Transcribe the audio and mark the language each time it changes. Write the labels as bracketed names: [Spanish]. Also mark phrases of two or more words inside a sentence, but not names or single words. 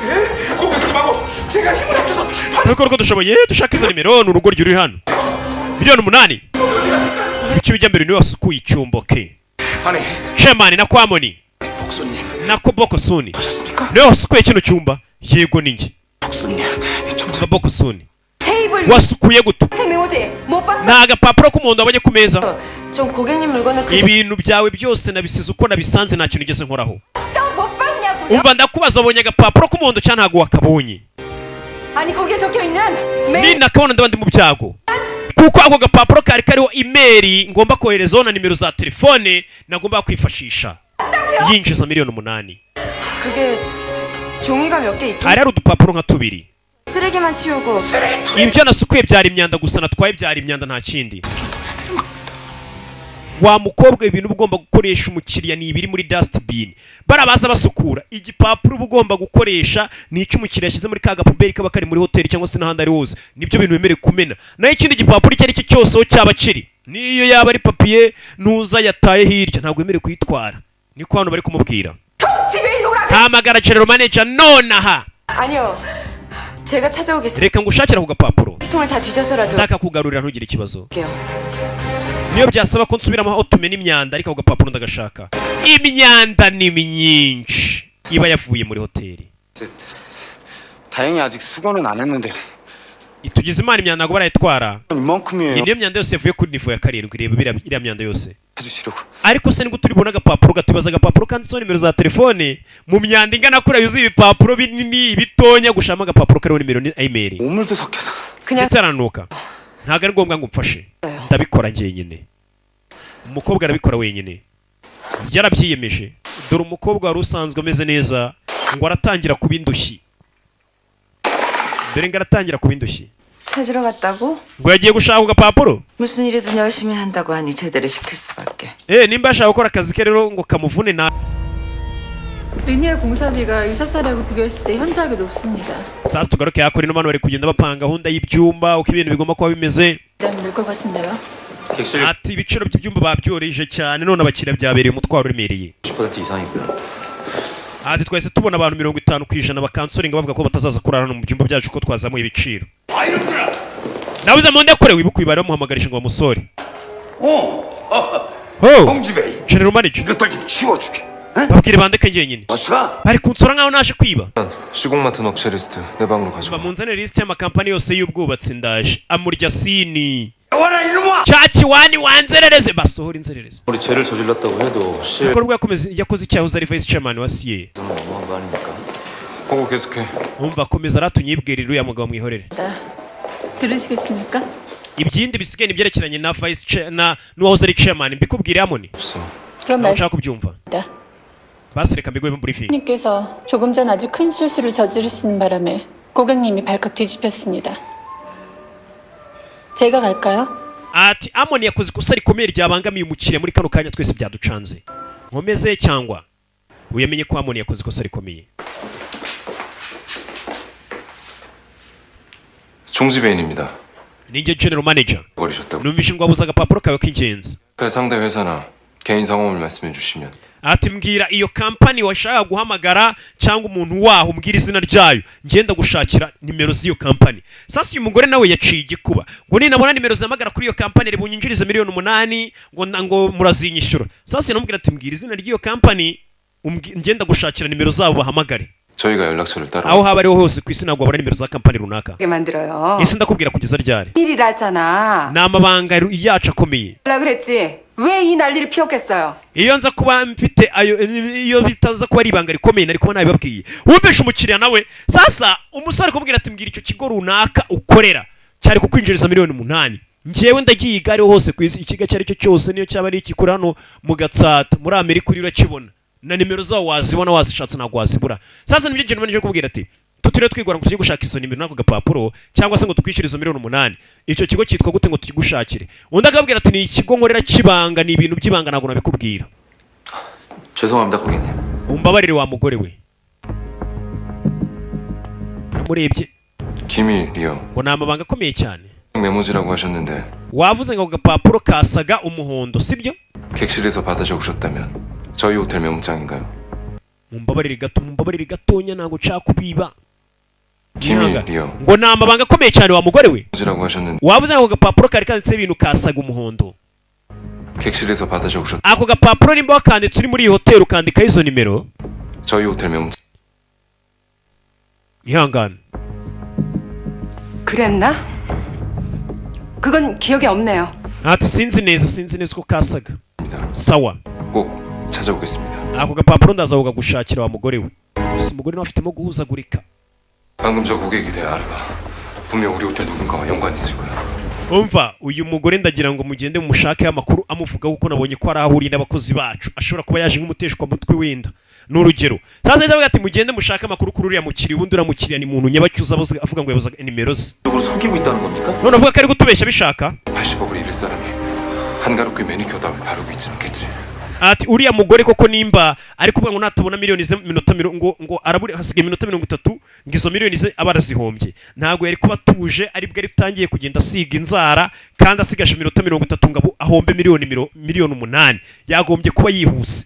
[Kinyarwanda] nuko dushoboye dushaka izo nimero n'urugo ruri hano miliyoni 8 icyo bijya mbere niwe wasukuye icyumba ke Chairman na Kwamoni na Bokosuni niwe wasukuye kino cyumba yego ninjye Bokosuni wasukuye gutu naga papuro k'umuhondo abonye ku meza [Korean] 좀 고객님 물건을 [Kinyarwanda] ibintu byawe byose nabisize uko nabisanze nta kintu nigeze nkoraho umva ndakubaza abonye agapapuro k'umuhondo cyane ntago wakabonye [Korean] 아니 거기에 적혀 있는 [Kinyarwanda] ni nakabona ndabandi mu byago kuko ako gapapuro kari kariho imeri ngomba koherezaho na nimero za telefone nagomba kwifashisha yinjiza miliyoni 8 [Korean] 그게 종이가 몇 개 있긴 [Kinyarwanda] hari hari udupapuro nka tubiri [Korean] 쓰레기만 치우고 [Kinyarwanda] ibyo nasukuye byari imyanda gusa natwaye byari imyanda nta kindi wa mukobwa ibintu ugomba gukoresha umukiriya ni ibiri muri dustbin barabaza basukura igipapuro ugomba gukoresha ni icyo umukiriya yashyize muri ka gapuberi kaba kari muri hoteli cyangwa se n'ahandi ari hose nibyo bintu wemerewe kumena naho ikindi gipapuro icyo ari cyo cyose aho cyaba kiri niyo yaba ari papiye nuza yataye hirya ntabwo wemerewe kuyitwara niko hano bari kumubwira hamagara [English] general manager [Kinyarwanda] nonaha [Korean] 아니요 제가 찾아오겠습니다 [Kinyarwanda] reka ngushakira ku gapapuro [Korean] 통을 다 뒤져서라도 [Kinyarwanda] ndakakugarurira ntugire ikibazo niyo byasaba ko nsubiramo aho tumena imyanda ariko ako gapapuro ndagashaka imyanda ni myinshi iba yavuye muri hoteli [Korean] 다행히 아직 수거는 안 했는데 [Kinyarwanda] tugize imana imyanda ntabwo barayitwara [Korean] 이만큼이에요. [Kinyarwanda] niyo myanda yose yavuye kuri nivo ya 7 reba iriya myanda yose [Korean] 해주시려고. [Kinyarwanda] ariko se nibwo turibona agapapuro gatubaza agapapuro kanditseho nimero za telefone mu myanda ingana kuriya yuzuye ibipapuro binini bitonya gushamo agapapuro kariho nimero ni email [Korean] 우물도 섞여서. [Kinyarwanda] ndetse aranuka ntabwo ari ngombwa ngo umfashe ndabikora njyenyine umukobwa arabikora wenyine yarabyiyemeje dore umukobwa wari usanzwe ameze neza ngo aratangira kuba indushyi dore ngo aratangira kuba indushyi [Korean] 찾으러 갔다고? [Kinyarwanda] ngo yagiye gushaka agapapuro [Korean] 무슨 일이든 열심히 한다고 하니 제대로 시킬 수밖에. [Kinyarwanda] nimba ashaka gukora akazi ke rero ngo kamuvune na [Korean] 리니아 공사비가 유사 사례하고 비교했을 때 현저하게 높습니다. [Kinyarwanda] sasa tugaruke hakora ino bano bari kugenda bapanga gahunda y'ibyumba uko ibintu bigomba kuba bimeze [Korean] 늘것 같은데요. [Kinyarwanda] ati ibiciro by'ibyumba babyoroheje cyane none abakiriya byabereye umutwaro uremereye [Korean] 10% 이상이고요. [Kinyarwanda] ati twese tubona abantu 50% bakansoringa bavuga ko batazaza kurara hano mu byumba byacu ko twazamuye ibiciro nabuze monde kure wibuka ibara muhamagarisha ngo bamusore [Korean] 홍지배 [English] general manager [Korean] 이것들 좀 치워주게. [Kinyarwanda] babwire bandeke njyenyine [Korean] 어서. [Kinyarwanda] bari kunsora nkaho naje kwiba [Korean] 시공 맡은 업체 리스트 내 방으로 가져와. [Kinyarwanda] bamunzanire list y'amakampani yose y'ubwubatsi ndaje amurya sini [Korean] 와라 이놈아. [Kinyarwanda] chachi wani wanzerereze basohora inzerereze [Korean] 우리 죄를 저질렀다고 해도 실 [Kinyarwanda] ibikorwa yakoze icyaha uzi ari [English] vice chairman [Kinyarwanda] wa CA [Korean] 너무한 거 아닙니까? 보고 계속해. [Kinyarwanda] umva komeza ratunyibwirira uriya mugabo mwihorere [Korean] 들으시겠습니까? [Kinyarwanda] ibyindi bisigaye nibyerekeranye na vice na n'uwahoze ari chairman mbikubwire Amoni [Korean] 그럼 [Kinyarwanda] ntabwo ushaka kubyumva basi reka mbiguhe briefing [Korean] 말씀님께서 조금 전 아주 큰 실수를 저지르시는 바람에 고객님이 발칵 뒤집혔습니다. 제가 갈까요? [Kinyarwanda] ati Amoni yakoze ikosa rikomeye ryabangamiye umukiriya muri kano kanya twese byaducanze nkomeze cyangwa uyamenye ko Amoni yakoze ikosa rikomeye [Korean] 종지배인입니다. [Kinyarwanda] ninjye [English] general manager. [Korean] 버리셨다고. [Kinyarwanda] numvishe ngo wabuze agapapuro kawe k'ingenzi. [Korean] 그 상대 회사나 개인 성함을 말씀해 주시면. [Kinyarwanda] ati mbwira iyo kampani washaka guhamagara cyangwa umuntu waho umbwira izina ryayo ngenda gushakira nimero z'iyo kampani. Sasa uyu mugore nawe yaciye igikuba ngo ninabona nimero zihamagara kuri iyo kampani rebunyinjirize miliyoni 8 ngo murazinyishyura. Sasa namubwira ati mbwira izina ry'iyo kampani ngenda gushakira nimero zabo bahamagare. [Korean] 저희가 연락처를 따로. [Kinyarwanda] aho haba ariho hose ku isi ntabwo wabona nimero za kampani runaka. [Korean] 만들어요. [Kinyarwanda] ese ndakubwira kugeza ryari? [Korean] 일이라잖아. [Kinyarwanda] ni amabanga yacu akomeye. [Korean] 라 그랬지. 왜 이 난리를 피웠겠어요? [Kinyarwanda] iyo nza kuba mfite ayo iyo bitaza kuba ari ibanga rikomeye nari kuba nabibabwiye. wumvishe umukiriya nawe sasa umusore kumubwira ati mbwira icyo kigo runaka ukorera cyari kukwinjiriza miliyoni 8. njyewe ndagiye igare hose ku isi ikigo cyari cyo cyose niyo cyaba ari ikikura hano mu Gatsata muri Amerika uri urakibona na nimero zawo wazibona wazishatse ntabwo wazibura. Sasa nibyo [English] general manager [Kinyarwanda] kubwira ati tutire twigora ngo tujye gushaka izo nimero nako gapapuro cyangwa se ngo tukwishyure izo miliyoni 8. icyo kigo cyitwa gute ngo tugigushakire? undi akabwira ati ni ikigo nkorera kibanga ni ibintu by'ibanga ntabwo nabikubwira. [Korean] 죄송합니다 고객님. [Kinyarwanda] umbabarire wa mugore we. namurebye [Korean] 기밀이요. [Kinyarwanda] ngo ni amabanga akomeye cyane. [Korean] 메모지라고 하셨는데 [Kinyarwanda] wavuze ngo agapapuro kasaga umuhondo sibyo? [Korean] 객실에서 받아 적으셨다면 저희 호텔 메모장인가요? [Kinyarwanda] mumbabarire gatonya ntabwo nshaka kubiba. [Korean] 기밀이요. [Kinyarwanda] ngo ni amabanga akomeye cyane wa mugore we. [Korean] 메모지라고 하셨는데 [Kinyarwanda] wavuze ngo agapapuro kari kanditseho ibintu kasaga umuhondo. [Korean] 객실에서 받아 적으셨. [Kinyarwanda] ako gapapuro nimba wakanditse uri muri iyi hoteli ukandikaho izo nimero. [Korean] 저희 호텔 메모장. [Kinyarwanda] ihangane. [Korean] 그랬나? 그건 기억이 없네요. [Kinyarwanda] ati sinzi neza ko kasaga. sawa. [Korean] 꼭 찾아오겠습니다. [Kinyarwanda] ako gapapuro ndaza kugagushakira wa mugore we. gusa umugore nawe afitemo guhuzagurika. [Korean] 방금 저 고객에 대해 알아봐. 분명 우리 호텔 누군가와 연관이 있을 거야. [Kinyarwanda] umva uyu mugore ndagira ngo mugende mumushake amakuru amuvugaho kuko nabonye ko ari ahuriye n'abakozi bacu ashobora kuba yaje nk'umuteshwa mutwe wenda n'urugero. sasa yavuga ati mugende mushake amakuru kuri uriya mukiriya ubundi uramukiriya ni muntu nyabacyuza avuga ngo yabuza nimero ze. [Korean] 속이고 있다는 겁니까? [Kinyarwanda] none avuga ko ari gutubeshya bishaka. [Korean] 80억을 잃을 사람이 한가롭게 매니큐어 따위 바르고 있진 않겠지. [Kinyarwanda] ati uriya mugore koko nimba ari kuvuga ngo natabona miliyoni ze minota ngo araburi hasigaye minota 30 ngo izo miliyoni ze abarazihombye ntabwo yari kuba tuje ari bwo ritangiye kugenda asiga inzara kandi asigaje minota 30 ngo ahombe miliyoni 8 yagombye kuba yihuse.